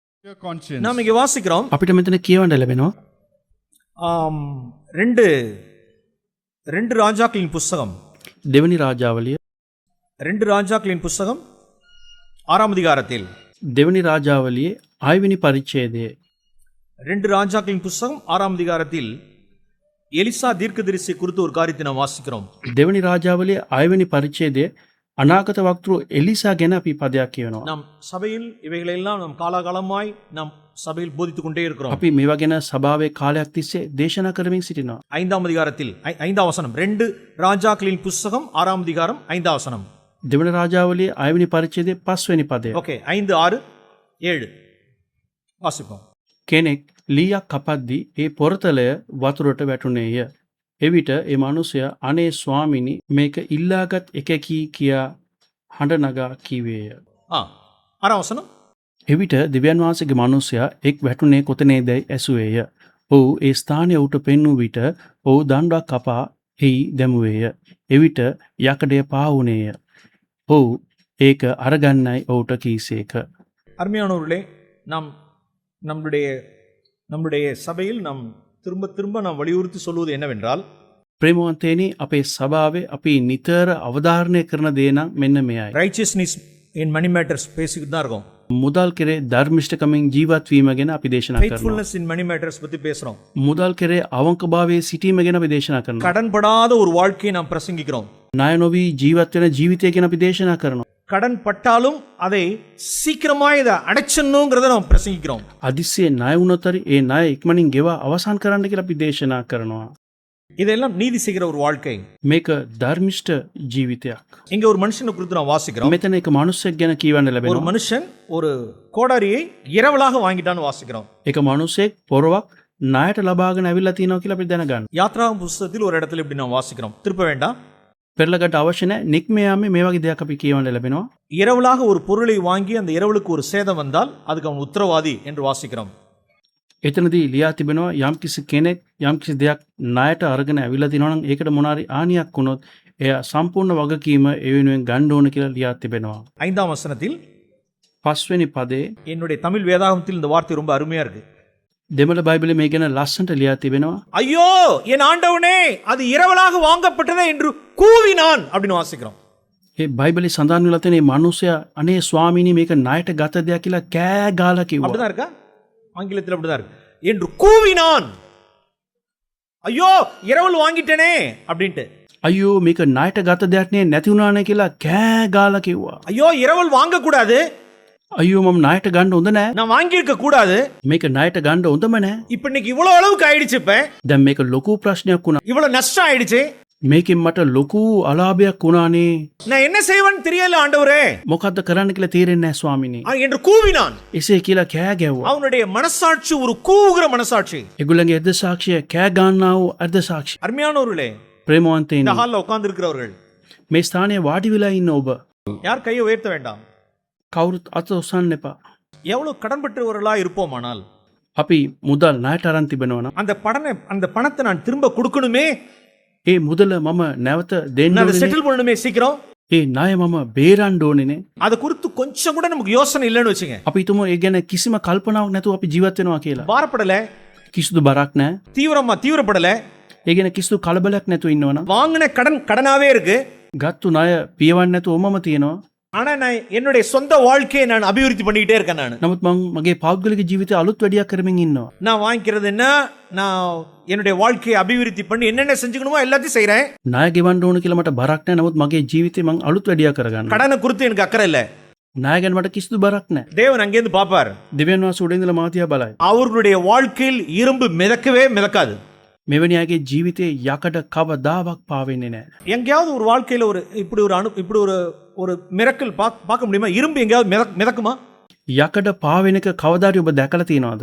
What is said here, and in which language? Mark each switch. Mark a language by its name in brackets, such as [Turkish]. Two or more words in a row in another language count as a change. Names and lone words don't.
[English] Your conscience. [Tamil] நாம் இங்கே வாசிக்கிறோம் [Sinhala] අපිට මෙතන කියවන්න ලැබෙනවා [Tamil] ரெண்டு ரெண்டு ராஜாக்களின் புஸ்தகம் [Sinhala] දෙවනි රාජාවලිය [Tamil] ரெண்டு ராஜாக்களின் புஸ்தகம் 6ஆம் அதிகாரத்தில் [Sinhala] දෙවනි රාජාවලියේ 6වෙනි පරිච්ඡේදයේ [Tamil] ரெண்டு ராஜாக்களின் புஸ்தகம் 6ஆம் அதிகாரத்தில் எலிசா தீர்க்கதரிசி குறித்து ஒரு காரியத்தை நாம் வாசிக்கிறோம். [Sinhala] දෙවනි රාජාවලියේ 6වෙනි පරිච්ඡේදයේ අනාගත වක්තෘ එලිසා ගැන අපි පදයක් කියවනවා. [Tamil] நாம் சபையில் இவைகளெல்லாம் நாம் காலாகாலமாய் நாம் சபையில் போதித்துக் கொண்டே இருக்கிறோம். [Sinhala] අපි මේවා ගැන සභාවේ කාලයක් තිස්සේ දේශනා කරමින් සිටිනවා. [Tamil] 5ஆம் அதிகாரத்தில் 5ஆம் வசனம் ரெண்டு ராஜாக்களின் புஸ்தகம் 6ஆம் அதிகாரம் 5ஆம் வசனம். [Sinhala] දෙවනි රාජාවලියේ 6වෙනි පරිච්ඡේදයේ 5වෙනි පදය. [Tamil] ஓகே 5 6 7 வாசிப்போம். [Sinhala] කෙනෙක් ලීයක් කපද්දී ඒ පොරතලය වතුරට වැටුණේය. එවිට ඒ මනුස්සයා අනේ ස්වාමිනි මේක ඉල්ලාගත් එකකී කියා හඬ නගා කීවේය. [Tamil] 6ආம் வசனம். [Sinhala] එවිට දෙවියන් වහන්සේගේ මනුස්සයා එක් වැටුනේ කොතනේදයි ඇසුවේය. ඔහු ඒ ස්ථානය ඔහුට පෙන්වූ විට ඔහු දණ්ඩක් කපා එහි දැමුවේය. එවිට යකඩය පාවුනේය. ඔහු ඒක අරගන්නයි ඔහුට කීසේක. [Tamil] அருமையானவர்களே, நாம் நம்முடைய சபையில் நாம் திரும்ப திரும்ப நாம் வலியுறுத்தி சொல்வது என்னவென்றால், [Sinhala] ප්‍රේමවන්තයනි අපේ සභාවේ අපි නිතර අවධාරණය කරන දේ නම් මෙන්න මෙයයි. [English] righteousness in money matters [Tamil] பேசிக்கிட்டு தான் இருக்கோம். [Sinhala] මුදල් කෙරේ ධර්මිෂ්ඨකමින් ජීවත් වීම ගැන අපි දේශනා කරනවා. [English] faithfulness in money matters [Tamil] பத்தி பேசுறோம். [Sinhala] මුදල් කෙරේ අවංකභාවයේ සිටීම ගැන අපි දේශනා කරනවා. [Tamil] கடன்படாத ஒரு வாழ்க்கையை நாம் பிரசங்கிக்கிறோம். [Sinhala] ණය නොවී ජීවත් වෙන ජීවිතය ගැන අපි දේශනා කරනවා. [Tamil] கடன் பட்டாலும் அதை சீக்கிரமா இதை அடைச்சணுங்கிறத நாம் பிரசங்கிக்கிறோம். [Sinhala] අදිස්සියේ ණය වුණොත් ඒ ණය ඉක්මනින් ගෙවා අවසන් කරන්න කියලා අපි දේශනා කරනවා. [Tamil] இதெல்லாம் நீதி செய்கிற ஒரு வாழ்க்கை. [Sinhala] මේක ධර්මිෂ්ඨ ජීවිතයක්. [Tamil] இங்க ஒரு மனுஷனை குறித்து நாம் வாசிக்கிறோம். [Sinhala] මෙතන එක මනුස්සයෙක් ගැන කියවන්න [Tamil] ஒரு [Sinhala] ලැබෙනවා. [Tamil] மனுஷன் ஒரு கோடாரியை இரவலாக வாங்கிட்டான்னு வாசிக்கிறோம். [Sinhala] එක මනුස්සයෙක් පොරවක් ණයට ලබාගෙන ඇවිල්ලා තියෙනවා කියලා අපි දැනගන්න. [Tamil] யாத்ராகம புஸ்தகத்தில் ஒரு இடத்துல இப்படி நாம் வாசிக்கிறோம். திருப்ப வேண்டாம். [Sinhala] පෙරලකට අවශ්‍ය නැහැ. නික්ම යාමේ මේ වගේ දෙයක් අපි කියවන්න ලැබෙනවා. [Tamil] இரவலாக ஒரு பொருளை வாங்கி அந்த இரவலுக்கு ஒரு சேதம் வந்தால் அதுக்கு அவன் உத்தரவாதி என்று வாசிக்கிறோம். [Sinhala] එතනදී ලියා තිබෙනවා යම්කිසි කෙනෙක් යම්කිසි දෙයක් ණයට අරගෙන ඇවිල්ලා තිනවා නම් ඒකට මොනාරි ආනියක් වුණොත් එයා සම්පූර්ණ වගකීම ඒ වෙනුවෙන් ගන්න ඕන කියලා ලියා තිබෙනවා. [Tamil] 5ஆம் வசனத்தில் [Sinhala] 5වෙනි පදේ [Tamil] என்னுடைய தமிழ் வேதாகமத்தில் இந்த வார்த்தை ரொம்ப அருமையா இருக்கு. [Sinhala] දෙමළ බයිබලයේ මේ ගැන ලස්සනට ලියා තිබෙනවා. [Tamil] ஐயோ என் ஆண்டவனே அது இரவலாக வாங்கப்பட்டதே என்று கூவினான் அப்படின்னு வாசிக்கிறோம். [Sinhala] ඒ බයිබලේ සඳහන් වෙලා තියෙන මේ මිනිසයා අනේ ස්වාමීනි මේක ණයට ගත දෙයක් කියලා කෑ ගාලා කිව්වා. [Tamil] அப்படிதான் இருக்கா? ஆங்கிலத்தில் அப்படிதான் இருக்கு. என்று கூவினான். ஐயோ இரவல் வாங்கிட்டேனே அப்படின்ட்டு. [Sinhala] අයියෝ මේක ණයට ගත දෙයක් නේ නැති වුණානේ කියලා කෑ ගාලා කිව්වා. [Tamil] ஐயோ இரவல் வாங்க கூடாது, [Sinhala] අයියෝ මම ණයට ගන්න හොඳ නෑ. [Tamil] நான் வாங்கியிருக்க கூடாது. [Sinhala] මේක ණයට ගන්න හොඳම නෑ. [Tamil] இப்ப இன்னைக்கு இவ்வளவு அளவுக்கு ஆயிடுச்சு, இப்ப [Sinhala] දැන් මේක லොකු ප්‍රශ්නයක් වුණා. [Tamil] இவ்வளவு நஷ்டம் ஆயிடுச்சு, [Sinhala] මේකෙන් මට ලොකු අලාභයක් වුණානේ. [Tamil] நான் என்ன செய்வேன்னு தெரியல ஆண்டவரே [Sinhala] මොකද්ද කරන්න කියලා තේරෙන්නේ නැහැ ස්වාමීනි. [Tamil] என்று கூவினான். [Sinhala] එසේ කියලා කෑ ගැව්වා. [Tamil] அவனுடைய மனசாட்சி ஒரு கூவுகிற மனசாட்சி. [Sinhala] ඒගොල්ලන්ගේ අර්ධ සාක්ෂිය කෑ ගන්නා වූ අර්ධ සාක්ෂි. [Tamil] அருமையானவர்களே, [Sinhala] ප්‍රේමවන්තයිනි [Tamil] இந்த ஹால்ல உட்கார்ந்து இருக்கிறவர்கள் [Sinhala] මේ ස්ථානයේ වාඩි වෙලා ඉන්න ඔබ [Tamil] யார் கையை உயர்த்த வேண்டாம். [Sinhala] කවුරුත් අත ඔසන්න එපා. [Tamil] எவ்வளவு கடன்பட்டவர்களா இருப்போமானால் [Sinhala] අපි මුදල් ණයට අරන් තිබෙනවා නම් [Tamil] அந்த பணத்தை நான் திரும்ப கொடுக்கணுமே, [Sinhala] ඒ මුදල මම නැවත දෙන්න [Tamil] நான் அதை [Sinhala] ඕනේ. [Tamil] செட்டில் பண்ணணுமே சீக்கிரம். [Sinhala] ඒ ණය මම බේරන්න ඕනේ. [Tamil] அதை குறித்து கொஞ்சம் கூட நமக்கு யோசனை இல்லைன்னு வச்சுங்க. [Sinhala] අපි හිතමු ඒ ගැන කිසිම කල්පනාවක් නැතුව අපි ජීවත් වෙනවා කියලා. [Tamil] பாரப்படல, [Sinhala] කිසිදු බරක් නැහැ. [Tamil] தீவிரப்படல, [Sinhala] ඒ ගැන කිසිදු කලබලයක් නැතුව ඉන්නවනම් [Tamil] வாங்கின கடனாவே இருக்கு. [Sinhala] ගත්තු ණය පියවන්න නැතුව ඔමම තියෙනවා. [Tamil] ஆனா நான் என்னுடைய சொந்த வாழ்க்கையை நான் அபிவிருத்தி பண்ணிக்கிட்டே இருக்கேன். [Sinhala] නමුත් මම මගේ පෞද්ගලික ජීවිතය අලුත් වැඩියක් කරමින් ඉන්නවා. [Tamil] நான் வாங்கிக்கிறது என்ன, நான் என்னுடைய வாழ்க்கையை அபிவிருத்தி பண்ணி என்னென்ன செஞ்சுக்கணுமோ எல்லாத்தையும் செய்றேன். [Sinhala] ණය ගෙවන්න ඕන කියලා මට බරක් නැහැ. නමුත් මගේ ජීවිතේ මම අලුත් වැඩියක් කරගන්නවා. [Tamil] கடனை குறித்து எனக்கு அக்கறை இல்ல. [Sinhala] ණය ගැන මට කිසිදු බරක් නැහැ. [Tamil] தேவன் அங்கேருந்து பாப்பார். [Sinhala] දෙවියන් වහන්සේ උඩ ඉඳලා මාතියා බලයි. [Tamil] அவர்களுடைய வாழ்க்கையில் இரும்பு மிதக்கவே மிதக்காது. [Sinhala] මෙවැනි අයගේ ජීවිතේ යකඩ කවදාවත් පාවෙන්නේ නැහැ. [Tamil] எங்கேயாவது ஒரு வாழ்க்கையில ஒரு இப்படி ஒரு மிரக்கல் பார்க்க முடியுமா? இரும்பு எங்கேயாவது மிதக்குமா? [Sinhala] යකඩ පාවෙන එක කවදාද ඔබ දැකලා තියෙනවද?